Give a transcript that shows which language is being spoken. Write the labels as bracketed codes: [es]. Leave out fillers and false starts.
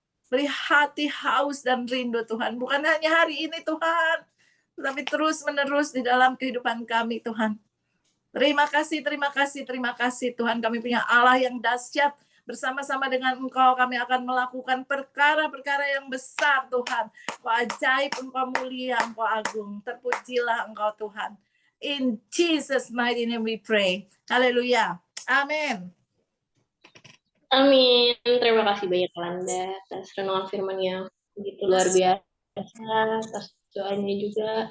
[id] Beri hati haus dan rindu Tuhan. Bukan hanya hari ini Tuhan, tetapi terus menerus di dalam kehidupan kami Tuhan. Terima kasih, terima kasih, terima kasih Tuhan. Kami punya Allah yang dahsyat. Bersama-sama dengan Engkau kami akan melakukan perkara-perkara yang besar Tuhan. Engkau ajaib, Engkau mulia, Engkau agung. Terpujilah Engkau Tuhan. [en] In Jesus' mighty name we pray. [id] Haleluya. Amin. Amin. Terima kasih banyak Landa atas renungan firman yang begitu luar biasa, atas doanya juga.